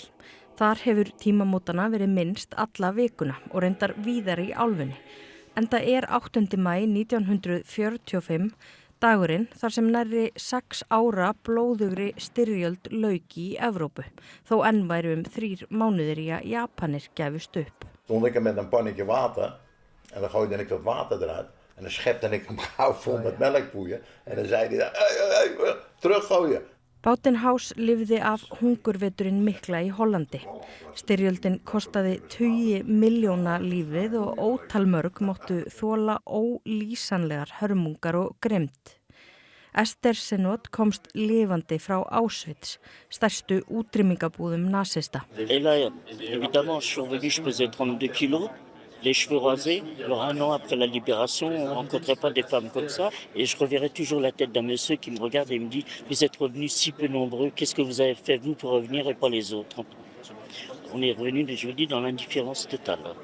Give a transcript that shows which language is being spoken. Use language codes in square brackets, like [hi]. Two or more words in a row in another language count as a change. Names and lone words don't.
[is] Þar hefur tímamótana verið minnst alla vikuna og reyndar víðar í álfunni. Enda 8. maí 1945 dagurinn þar sem nærri 6 ára blóðugri styrjöld lauk í Evrópu. Þó enn væru 3 mánuðir í að Japanir gefust upp. [nl] Stond ik met een pannetje water en dan gooide ik dat water eruit en dan schepte ik hem gauw vol met melkpoeier en dan zei hij teruggooien. [is] Bautenhaus lifði af hungurveturinn mikla í Hollandi. Styrjöldin kostaði 20 milljóna lífið og ótal mörg máttu þola ólýsanlegar hörmungar og grimmd. Ester Senot komst lifandi frá Auschwitz, stærstu útrýmingabúðum nasista. [fr] Et là, évidemment, je suis revenu, je pesais 32 kilos. Les cheveux rasés, alors 1 an après la libération, on ne rencontrait pas des femmes comme ça. Et je reverrai toujours la tête d'un monsieur qui me regarde et me dit « Vous êtes revenus si peu nombreux, qu'est-ce que vous avez fait vous pour revenir et pas les autres ?» On est revenus, je vous dis, dans l'indifférence totale.